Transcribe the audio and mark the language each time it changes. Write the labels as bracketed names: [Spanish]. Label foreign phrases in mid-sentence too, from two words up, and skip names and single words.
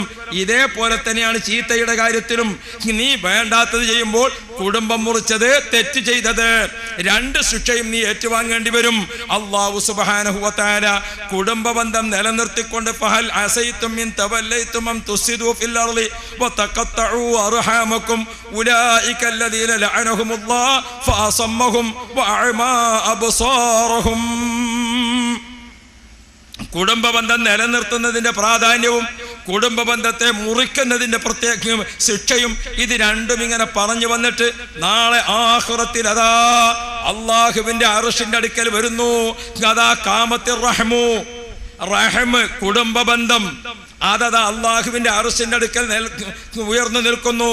[Malayalam] ഇതേപോലെ തന്നെയാണ് ചീത്തയുടെ കാര്യത്തിലും. നീ വേണ്ടാത്തത് ചെയ്യുമ്പോൾ കുടുംബം മുറിച്ചത്, തെറ്റ് ചെയ്തത്, രണ്ട് ശിക്ഷയും നീ ഏറ്റുവാങ്ങേണ്ടി വരും. അല്ലാഹു സുബ്ഹാനഹു വ തആല കുടുംബ ബന്ധം നിലനിർത്തിക്കൊണ്ട് [Arabic] فهل عسيتم إن توليتم أن تفسدوا في الأرض وتقطعوا أرحامكم أولئك الذين لعنهم الله فأصمهم وأعمى أبصارهم. [Malayalam] കുടുംബ ബന്ധം നിലനിർത്തുന്നതിന്റെ പ്രാധാന്യവും കുടുംബ ബന്ധത്തെ മുറിക്കുന്നതിന്റെ പ്രത്യേക ശിക്ഷയും ഇത് രണ്ടും ഇങ്ങനെ പറഞ്ഞു വന്നിട്ട് നാളെ ആഖിറത്തിൽ അതാ അല്ലാഹുവിന്റെ അർശിന്റെ അടുക്കൽ വരുന്നു. അതാ കാമത്തിൽ റഹ്മു, റഹ്മ് കുടുംബ ബന്ധം അതതാ അള്ളാഹുവിന്റെ അർശിന്റെ അടുക്കൽ ഉയർന്നു നിൽക്കുന്നു.